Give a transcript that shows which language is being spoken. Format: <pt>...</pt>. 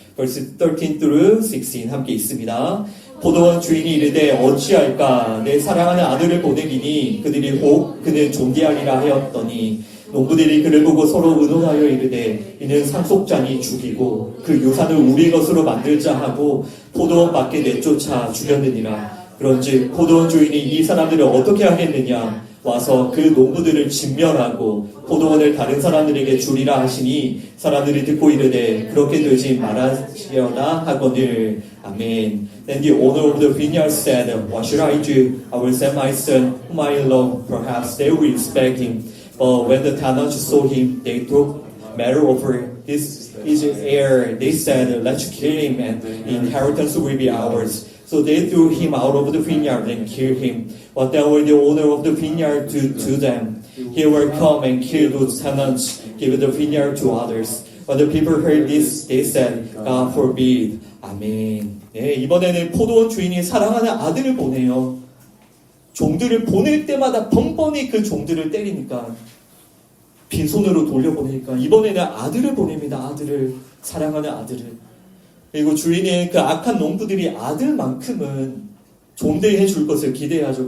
<en>Verse 13 through 16</en> <ko>함께 있습니다. 포도원 주인이 이르되 어찌할까 내 사랑하는 아들을 보내기니 그들이 혹 그는 존귀하리라 하였더니 농부들이 그를 보고 서로 의논하여 이르되 이는 상속자니 죽이고 그 유산을 우리 것으로 만들자 하고 포도원 밖에 내쫓아 죽였느니라. 그런즉 포도원 주인이 이 사람들을 어떻게 하겠느냐 와서 그 농부들을 진멸하고 포도원을 다른 사람들에게 주리라 하시니 사람들이 듣고 이르되 그렇게 되지 말아시려나 하거늘. 아멘.</ko> <en>Then the owner of the vineyard said, What should I do? I will send my son whom I love. Perhaps they will respect him. But when the tenants saw him, they took matter over this his heir. They said, Let's kill him, and the inheritance will be ours. So they threw him out of the vineyard and killed him. What then will the owner of the vineyard do to them? He will come and kill those tenants, give the vineyard to others. When the people heard this, they said, God forbid.</en> <ko>아멘. 이번에는 포도원 주인이 사랑하는 아들을 보내요. 종들을 보낼 때마다 번번이 그 종들을 때리니까 빈손으로 돌려보내니까 이번에는 아들을 보냅니다. 아들을, 사랑하는 아들을. 그리고 주인은 그 악한 농부들이 아들만큼은 존대해 줄 것을 기대하죠.</ko>